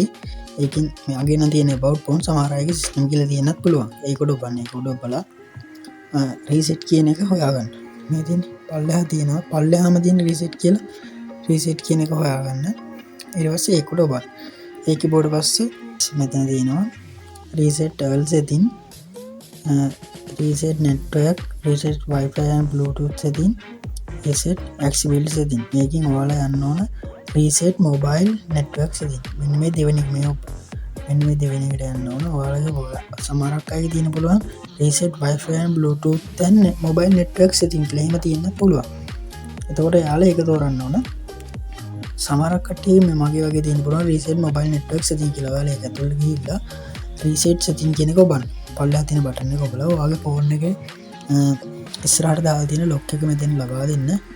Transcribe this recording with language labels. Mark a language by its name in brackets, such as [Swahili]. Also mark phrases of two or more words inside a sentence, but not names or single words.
[Sinhala] ඒකෙන් මෙයාගේ නම් තියෙන [English] about phone [Sinhala] සමහර අයගේ system කියලා තියෙන්නත් පුළුවන්. ඒකට ඔබන්න ඒක උඩ බලලා reset කියන එක හොයාගන්න. මේ තියෙන්නේ පල්ලෙහා තියෙනවා. පල්ලෙහාම තියෙන reset කියලා reset කියන එක හොයාගන්න. ඊට පස්සේ ඒක උඩ ඔබන්න. ඒක බෝඩ පස්සේ මෙතන තියෙනවා [English] reset all setting, reset network, reset wifi and bluetooth setting, reset accessibility setting. [Sinhala] මේකෙන් ඔයාලා යන්න ඕන [English] reset mobile network setting. [Sinhala] මෙන්න මේ දෙවෙනි එක මෙන්න මේ දෙවෙනි එකට යන්න ඕන. ඔයාලගේ සමහරක් අයගේ තියෙන පුළුවන් [English] reset wifi and bluetooth and mobile network setting [Sinhala] කියලා එහෙම තියෙන්න පුළුවන්. එතකොට යාළුවා ඒක තෝරන්න ඕන. සමහරක් කට්ටිය මේ මගේ වගේ තියෙන පුළුවන් [English] reset mobile network setting [Sinhala] කියලා. ඔයාලා ඒක ඇතුළට ගිහිල්ලා [English] reset setting [Sinhala] කියන එක ඔබන්න. පල්ලෙහා තියෙන බටන් එක ඔබලා ඔයාගේ ෆෝන් එකේ ඉස්සරහට දාලා තියෙන lock එක මෙතන ලබා දෙන්න.